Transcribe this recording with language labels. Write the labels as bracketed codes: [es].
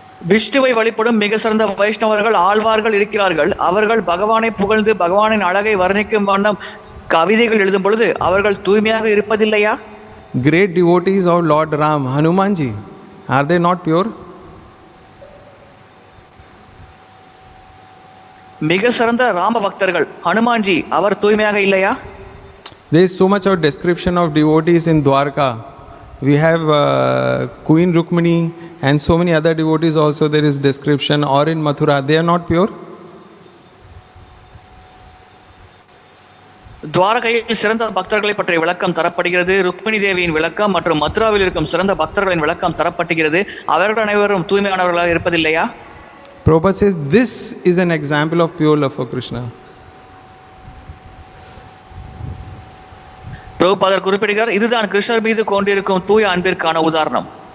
[ta] விஷ்ணுவை வழிபடும் மிக சிறந்த வைஷ்ணவர்கள் ஆழ்வார்கள் இருக்கிறார்கள். அவர்கள் பகவானை புகழ்ந்து பகவானின் அழகை வர்ணிக்கும் வண்ணம் கவிதைகள் எழுதும் பொழுது அவர்கள் தூய்மையாக இருப்பதில்லையா? [en] Great devotees of Lord Ram, Hanumanji, are they not pure? [ta] மிக சிறந்த ராம பக்தர்கள் ஹனுமான்ஜி, அவர் தூய்மையாக இல்லையா? [en] There is so much of description of devotees in Dwarka. We have Queen Rukmini and so many other devotees also there is description, or in Mathura. They are not pure. [ta] துவாரகையில் சிறந்த பக்தர்களை பற்றிய விளக்கம் தரப்படுகிறது. ருக்மிணி தேவியின் விளக்கம் மற்றும் மதுராவில் இருக்கும் சிறந்த பக்தர்களின் விளக்கம் தரப்படுகிறது. அவர்கள் அனைவரும் தூய்மையானவர்களாக இருப்பதில்லையா? [en] Prabhupada says this is an example of pure love for Kṛṣṇa. [ta] பிரபுபாதர் குறிப்பிடுகிறார், இதுதான் கிருஷ்ணர் மீது கொண்டிருக்கும் தூய அன்பிற்கான உதாரணம்.